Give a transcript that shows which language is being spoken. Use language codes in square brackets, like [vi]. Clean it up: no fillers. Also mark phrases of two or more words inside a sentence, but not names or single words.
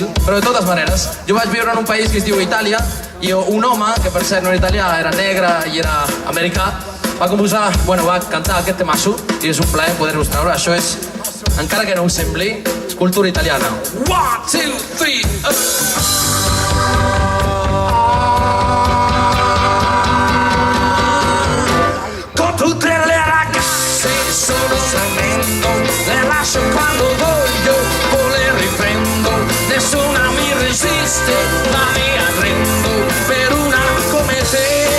[ca] Però de totes maneres, jo vaig viure en un país que es diu Itàlia i un home, que per cert no era italià, era negre i era americà, va cantar aquest temasso i és un plaer poder-vos treure. Això és, encara que no us sembli, és cultura italiana. [it] 1, 2, 3, tutte le ragazze sono tremendo, le lascio quando voglio, poi le riprendo, nessuna mi resiste, ma mi arrendo per una come te.